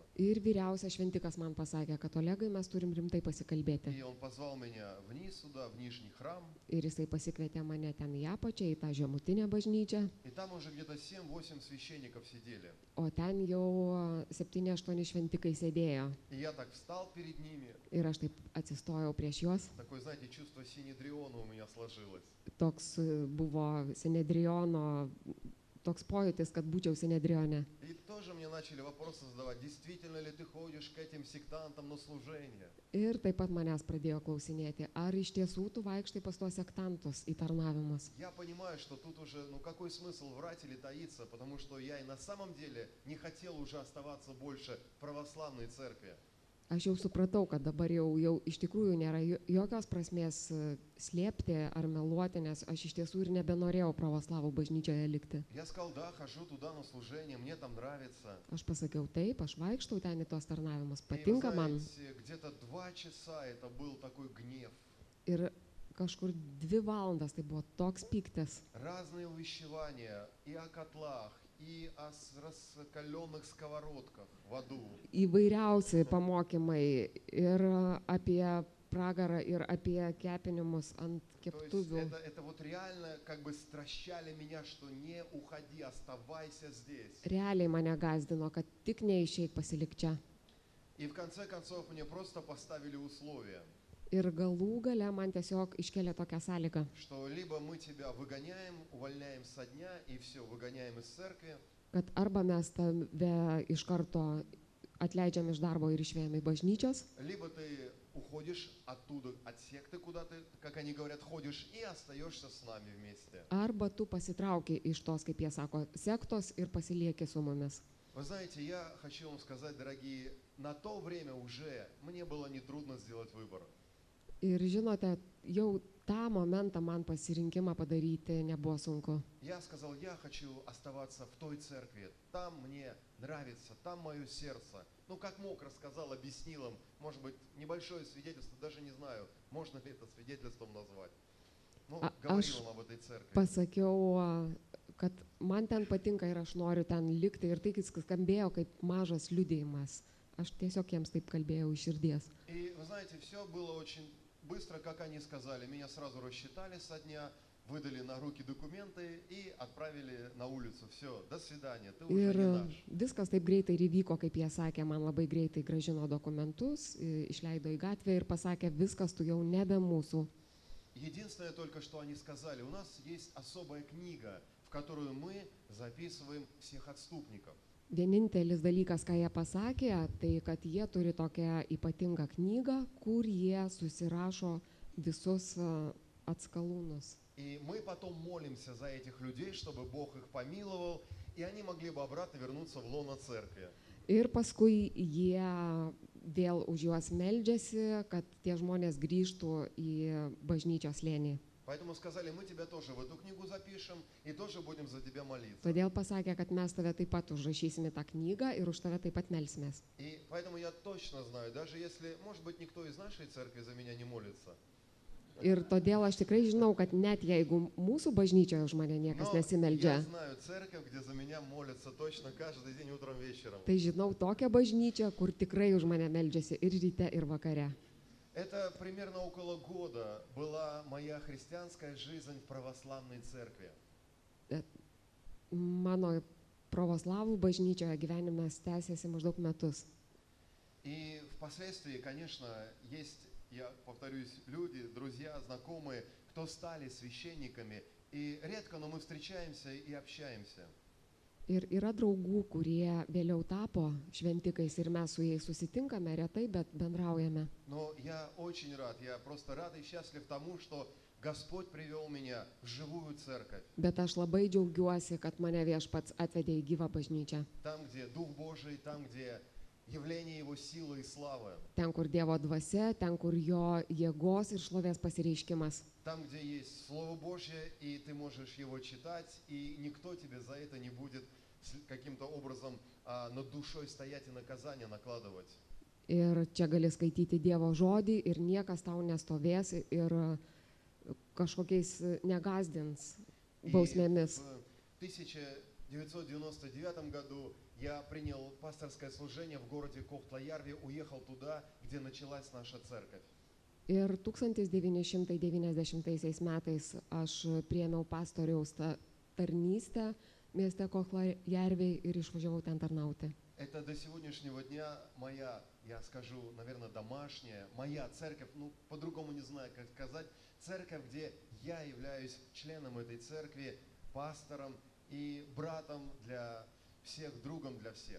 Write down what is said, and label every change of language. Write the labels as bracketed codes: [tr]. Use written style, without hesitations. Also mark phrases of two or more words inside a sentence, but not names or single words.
[lt] Ir vyriausias šventikas man pasakė, kad Olegai mes turim rimtai pasikalbėti. [ru] И он позвал меня вниз сюда, в Нижний храм. [lt] Ir jisai pasikvietė mane ten į apačią, į tą žemutinę bažnyčią. [ru] И там уже где-то 7-8 священников сидели. [lt] O ten jau 7-8 šventikai sėdėjo. [ru] И я так встал перед ними. [lt] Ir aš taip atsistojau prieš juos. [ru] Такое, знаете, чувство синедриона у меня сложилось. [lt] Toks buvo Sinedriono, toks pojūtis, kad būčiau Sinedrione. [ru] И тоже мне начали вопросы задавать: действительно ли ты ходишь к этим сектантам на служение? [lt] Ir taip pat manęs pradėjo klausinėti, ar iš tiesų tu vaikštai pas tuos sektantus į tarnavimus. [ru] Я понимаю, что тут уже, какой смысл врать или таиться, потому что я и на самом деле не хотел уже оставаться больше в православной церкви. [lt] Aš jau supratau, kad dabar jau iš tikrųjų nėra jokios prasmės slėpti ar meluoti, nes aš iš tiesų ir nebenorėjau pravoslavų bažnyčioje likti. [ru] Я сказал: да, хожу туда на служение, мне там нравится. [lt] Aš pasakiau taip, aš vaikštau ten į tuos tarnavimus, [ru] И вы [lt] patinka man. [ru] знаете, где-то 2 часа это был такой гнев. [lt] Ir kažkur 2 valandas tai buvo toks pyktis. [ru] Разные увещевания и о котлах, и о раскаленных сковородках в аду. [lt] Įvairiausi pamokymai ir apie pragarą, ir apie kepinimus ant [ru] То есть [lt] keptuvių. [ru] это вот реально как бы стращали меня, что не уходи, оставайся здесь. [lt] Realiai mane gazdino, kad tik neišeik, pasilik čia. [ru] И в конце концов мне просто поставили условия, [lt] Ir galų gale man tiesiog iškėlė tokią sąlygą, [ru] что либо мы тебя выгоняем, увольняем со дня и все, выгоняем из церкви, [lt] kad arba mes tave iš karto atleidžiam iš darbo ir išvėjame į bažnyčios, [ru] либо ты уходишь оттуда, от секты, куда ты, как они говорят, ходишь и остаешься с нами вместе. [lt] arba tu pasitrauki iš tos, kaip jie sako, sektos ir pasilieki su mumis. [ru] Вы знаете, я хочу вам сказать, дорогие, на то время уже мне было нетрудно сделать выбор. [lt] Ir žinote, jau tą momentą man pasirinkimą padaryti nebuvo sunku. [ru] Я сказал: я хочу оставаться в той церкви, там мне нравится, там мое сердце. Как мог, рассказал, объяснил им, может быть, небольшое свидетельство, даже не знаю, можно ли это свидетельством назвать. Говорил им об этой церкви. [lt] Pasakiau, kad man ten patinka ir aš noriu ten likti, ir tai skambėjo kaip mažas liudėjimas. Aš tiesiog jiems taip kalbėjau iš širdies. [ru] И вы знаете, все было очень быстро, как они сказали. Меня сразу рассчитали со дня, выдали на руки документы и отправили на улицу. Все, до свидания, ты уже [lt] Ir [ru] не наш. [lt] viskas taip greitai ir įvyko, kaip jie sakė, man labai greitai grąžino dokumentus, išleido į gatvę ir pasakė, viskas, tu jau nebe mūsų. [ru] Единственное только, что они сказали: у нас есть особая книга, в которую мы записываем всех отступников. [lt] Vienintelis dalykas, ką jie pasakė, tai kad jie turi tokią ypatingą knygą, kur jie susirašo visus atskalūnus. [ru] И мы потом молимся за этих людей, чтобы Бог их помиловал, и они могли бы обратно вернуться в лоно церкви. [lt] Ir paskui jie vėl už juos meldžiasi, kad tie žmonės grįžtų į bažnyčios slėnį. [ru] Поэтому сказали, мы тебя тоже в эту книгу запишем и тоже будем за тебя молиться. [lt] Todėl pasakė, kad mes tave taip pat užrašysime tą knygą ir už tave taip pat melsimės. [ru] И поэтому я точно знаю, даже если, может быть, никто из нашей церкви за меня не молится, [lt] Ir todėl aš tikrai žinau, kad net jeigu mūsų bažnyčioje už mane niekas [ru] но я [lt] nesimeldžia, [ru] знаю церковь, где за меня молятся точно каждый день утром, вечером. [lt] tai žinau tokią bažnyčią, kur tikrai už mane meldžiasi ir ryte, ir vakare. [ru] Это примерно около года была моя христианская жизнь в православной церкви. [lt] Mano pravoslavų bažnyčioje gyvenimas tęsiasi maždaug metus. [ru] И впоследствии, конечно, есть, я повторюсь, люди, друзья, знакомые, кто стали священниками, и редко, но мы встречаемся и общаемся. [lt] Ir yra draugų, kurie vėliau tapo šventikais ir mes su jais susitinkame retai, bet bendraujame. [ru] Но я очень рад, я просто рад и счастлив тому, что Господь привел меня в живую церковь. [lt] Bet aš labai džiaugiuosi, kad mane Viešpats atvedė į gyvą bažnyčią. [ru] Там, где Дух Божий, там, где явление Его силы и славы. [lt] Ten, kur Dievo dvasia, ten, kur Jo jėgos ir šlovės pasireiškimas. [ru] Там, где есть Слово Божье, и ты можешь его читать, и никто тебе за это не будет каким-то образом над душой стоять и наказание накладывать. [lt] Ir čia gali skaityti Dievo žodį ir niekas tau nestovės ir kažkokiais negazdins [ru] И [lt] bausmėmis. [ru] в 1999 году я принял пасторское служение в городе Кохтла-Ярве, уехал туда, где началась наша церковь. [lt] Ir 1990 metais aš priėmiau pastoriaus tarnystę mieste Kohtla-Jarvei ir išvažiavau ten tarnauti. [ru] Это до сегодняшнего дня моя, я скажу, наверное, домашняя, моя церковь, ну, по-другому не знаю, как сказать, церковь, где я являюсь членом этой церкви, пастором и братом для всех, другом для всех.